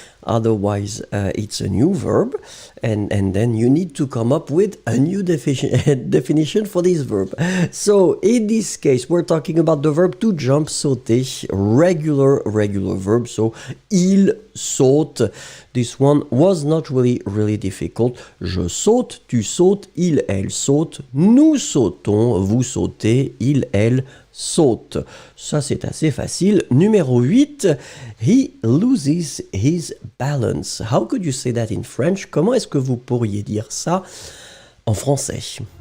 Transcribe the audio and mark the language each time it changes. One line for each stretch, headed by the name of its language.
English: Otherwise, it's a new verb, and then you need to come up with a new definition for this verb. So, in this case, we're talking about the verb to jump, sauter, regular verb. So,
French: il saute.
English: This one was not really difficult.
French: Je saute, tu sautes, il, elle saute, nous sautons, vous sautez, il, elle saute. Ça, c'est assez facile.
English: Numéro 8, he loses his balance. How could you say that in French?
French: Comment est-ce que vous pourriez dire ça en français?